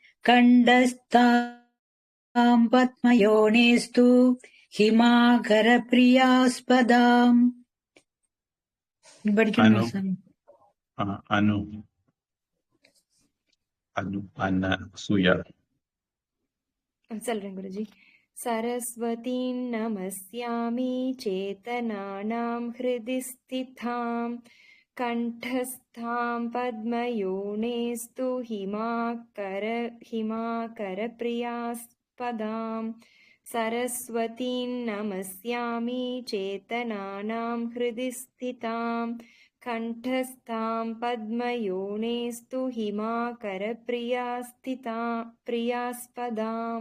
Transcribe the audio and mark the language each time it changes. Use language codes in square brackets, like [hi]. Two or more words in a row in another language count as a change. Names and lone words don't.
[sa] कण्ठस्थां पद्मयोनेस्तु. हिमाकर प्रियास्पदाम्. [ta] படிக்கணும் சாமி. அனு அனு அனசூயா. சொல்றேன் குருஜி. [sa] सरस्वतीं नमस्यामि चेतनानां हृदि स्थितां कण्ठस्थां पद्मयोनेस्तु हिमाकरप्रियास्पदां सरस्वतीं नमस्यामि चेतनानां हृदि स्थितां कण्ठस्थां पद्मयोनेस्तु हिमाकरप्रियास्पदाम्.